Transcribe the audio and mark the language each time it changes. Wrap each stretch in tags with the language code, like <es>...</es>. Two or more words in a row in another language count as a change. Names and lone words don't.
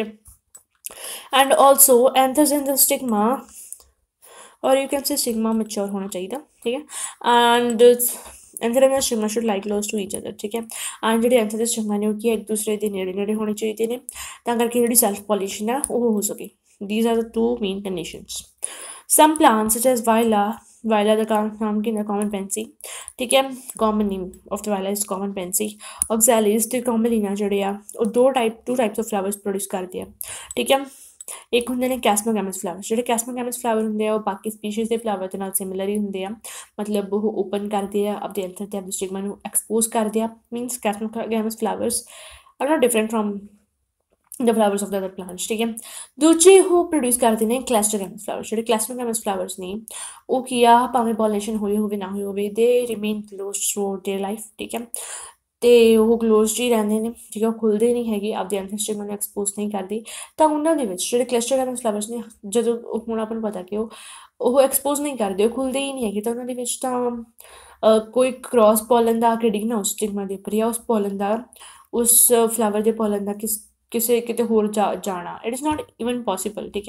<en>And also anthers in the stigma or you can say stigma mature</en> <pa>ਹੋਣਾ ਚਾਹੀਦਾ, ਠੀਕ ਹੈ।</pa> <en>And anther and stigma should lie close to each other,</en> <pa>ਠੀਕ ਹੈ। ਐਂਡ ਜਿਹੜੇ ਐਂਥਰ ਦੇ ਸਟਿਗਮਾ ਨੇ ਉਹ ਕੀ ਇੱਕ ਦੂਸਰੇ ਦੇ ਨੇੜੇ ਨੇੜੇ ਹੋਣੇ ਚਾਹੀਦੇ ਨੇ, ਤਾਂ ਕਰਕੇ ਜਿਹੜੀ</pa> <en>self pollination</en> <pa>ਆ ਉਹ ਹੋ ਸਕੇ।</pa> <en>These are the two main conditions. Some plants such as viola the</en> <pa>ਨਾਮ ਕੀ ਹੁੰਦਾ</pa> <en>common pansy,</en> <pa>ਠੀਕ ਹੈ।</pa> <en>common name of the viola is common pansy.</en> <pa>oxalis ਤੇ commelina ਜਿਹੜੇ ਆ ਉਹ</pa> <en>two types of flowers produce</en> <pa>ਕਰਦੇ ਆ, ਠੀਕ ਹੈ। ਇੱਕ ਹੁੰਦੇ ਨੇ</pa> <en>chasmogamous flower,</en> <pa>ਜਿਹੜੇ</pa> <en>chasmogamous flower</en> <pa>ਹੁੰਦੇ ਆ ਉਹ ਬਾਕੀ ਸਪੀਸ਼ੀਜ਼ ਦੇ ਫਲਾਵਰ ਦੇ ਨਾਲ ਸਿਮਿਲਰ ਹੀ ਹੁੰਦੇ ਆ, ਮਤਲਬ ਉਹ ਓਪਨ ਕਰਦੇ ਆ ਆਪਦੇ ਐਂਥਰ ਤੇ ਆਪਦੇ ਸਟਿਗਮਾ ਨੂੰ ਐਕਸਪੋਜ਼ ਕਰਦੇ ਆ,</pa> <en>means chasmogamous flowers are not different from the flowers of the other plants,</en> <pa>ਠੀਕ ਹੈ। ਦੂਜੇ ਉਹ ਪ੍ਰੋਡਿਊਸ ਕਰਦੇ ਨੇ</pa> <en>cleistogamous flowers,</en> <pa>ਜਿਹੜੇ</pa> <en>cleistogamous flowers</en> <pa>ਨੇ ਉਹ ਕੀ ਆ ਭਾਵੇਂ ਪੋਲੀਨੇਸ਼ਨ ਹੋਈ ਹੋਵੇ ਨਾ ਹੋਈ ਹੋਵੇ</pa> <en>they remain closed through their life,</en> <pa>ਠੀਕ ਹੈ। ਅਤੇ ਉਹ ਕਲੋਜ਼ਡ ਹੀ ਰਹਿੰਦੇ ਨੇ, ਠੀਕ ਹੈ। ਉਹ ਖੁੱਲ੍ਹਦੇ ਨਹੀਂ ਹੈਗੇ, ਆਪਦੇ</pa> <en>anther stigma</en> <pa>ਨੂੰ ਐਕਸਪੋਜ਼ ਨਹੀਂ ਕਰਦੇ, ਤਾਂ ਉਹਨਾਂ ਦੇ ਵਿੱਚ ਜਿਹੜੇ</pa> <en>cleistogamous flowers</en> <pa>ਨੇ ਜਦੋਂ ਹੁਣ ਆਪਾਂ ਨੂੰ ਪਤਾ ਕਿ ਉਹ ਐਕਸਪੋਜ਼ ਨਹੀਂ ਕਰਦੇ, ਉਹ ਖੁੱਲ੍ਹਦੇ ਹੀ ਨਹੀਂ ਹੈਗੇ, ਤਾਂ ਉਹਨਾਂ ਦੇ ਵਿੱਚ ਤਾਂ ਕੋਈ</pa> <en>cross pollen</en> <pa>ਦਾ ਆ ਕੇ ਡਿੱਗਣਾ ਉਸ ਸਟਿਗਮਾ ਦੇ ਉੱਪਰ, ਜਾਂ ਉਸ ਪੋਲਨ ਦਾ ਉਸ ਫਲਾਵਰ ਦੇ ਪੋਲਨ ਦਾ ਕਿਸੇ ਕਿਤੇ ਹੋਰ ਜਾਣਾ,</pa> <en>it is not even possible,</en> <pa>ਠੀਕ ਹੈ।</pa>